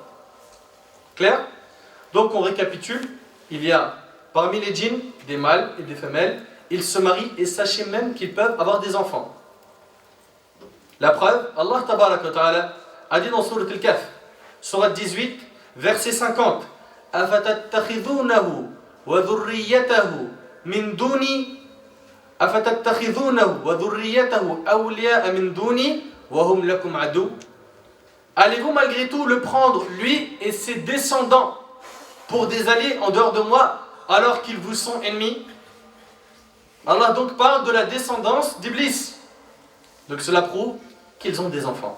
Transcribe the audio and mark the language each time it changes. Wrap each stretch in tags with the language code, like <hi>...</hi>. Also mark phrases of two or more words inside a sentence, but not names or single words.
<fr>Clair? Donc on récapitule. Il y a parmi les djinns des mâles et des femelles. Ils se marient et sachez même qu'ils peuvent avoir des enfants. La preuve,</fr> <ar>الله تبارك وتعالى</ar> <fr>a dit dans Surat Al-Kahf, Surat 18, verset 50,</fr> <ar>أفتتخذونه وذريته من دوني أفتتخذونه وذريته أولياء من دوني وهم لكم عدو.</ar> <fr>Allez-vous malgré tout le prendre, lui et ses descendants, pour des alliés en dehors de moi, alors qu'ils vous sont ennemis? Allah donc parle de la descendance d'Iblis. Donc cela prouve qu'ils ont des enfants.</fr>